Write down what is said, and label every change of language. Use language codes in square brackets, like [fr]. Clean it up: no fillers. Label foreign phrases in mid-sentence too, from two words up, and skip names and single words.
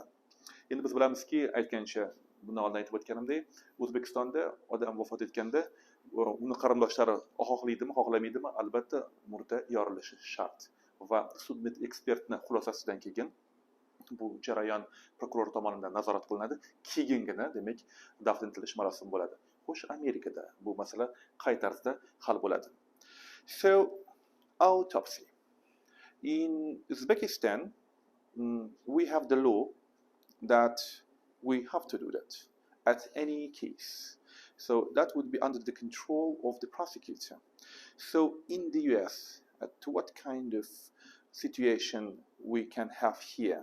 [uz] Endi biz bilamizki, aytgancha bundan oldin aytib o'tganimdek, O'zbekistonda odam vafot etganda uni qarindoshlari xohlaydimi, xohlamaydimi, albatta murda yorilishi shart. Va sud ekspertni xulosasidan keyin bu jarayon prokuror tomonidan nazorat qilinadi. Keyingina demak dafn etilish marosimi bo'ladi. Xo'sh, Amerikada bu masala qay tarzda hal bo'ladi? [en] So, autopsy. In Uzbekistan, we have the law that we have to do that at any case. So that would be under the control of the prosecutor. So in the US, what kind of situation we can have here?